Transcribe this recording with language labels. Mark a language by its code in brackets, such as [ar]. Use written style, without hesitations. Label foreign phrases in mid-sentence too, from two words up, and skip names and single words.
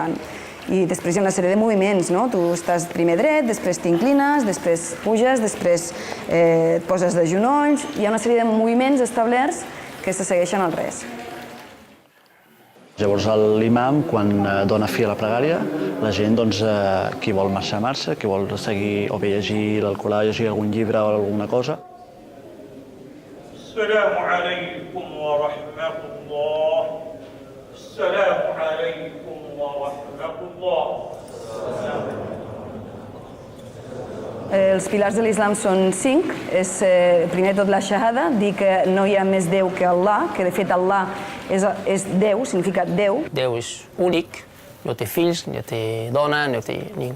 [ca] I després hi ha una sèrie de moviments, no? Tu estàs primer dret, després t'inclines, després puges, després et poses de genolls, hi ha una sèrie de moviments establerts que se segueixen al res. Llavors l'imam, quan dona fi a la pregària, la gent, qui vol marxar, marxa, qui vol seguir o bé llegir l'Alcorà, llegir algun llibre o alguna cosa. [ar] السلام عليكم ورحمة الله. السلام عليكم ورحمة الله. [ca] Els pilars de l'islam són 5. És, primer de tot, la shahada, dir que no hi ha més Déu que Allah, que de fet Allah és Déu, significa Déu. Déu és únic, no té fills, no té dona, no té ningú.